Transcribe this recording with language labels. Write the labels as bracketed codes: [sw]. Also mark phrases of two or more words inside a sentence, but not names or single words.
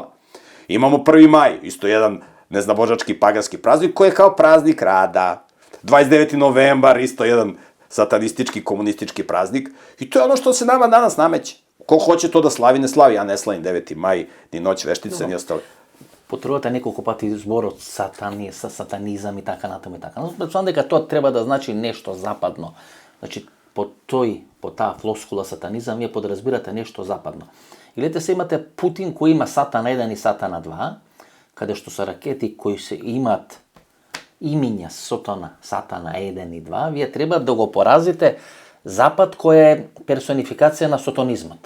[sr] Imamo 1. maj, isto jedan neznabožački paganski praznik koji je kao praznik rada. 29. novembar, isto jedan satanistički, komunistički praznik. I to je ono što se nama danas nameće. Ko hoće to da slavi, ne slavi. Ja ne slavim 9. maj, ni Noć veštice, ni ostale. [mk] Потребувате неколку пати зборот сатанизам и така натаму и така. Но предполагам дека тоа треба да значи нешто западно. Значи по таа флоскула сатанизам вие подразбирате нешто западно. И гледате се имате Путин кој има Сатана 1 и Сатана 2, каде што се ракети кои се имаат имиња Сатана 1 и 2, вие треба да го поразите Запад кој е персонификација на сатанизмот.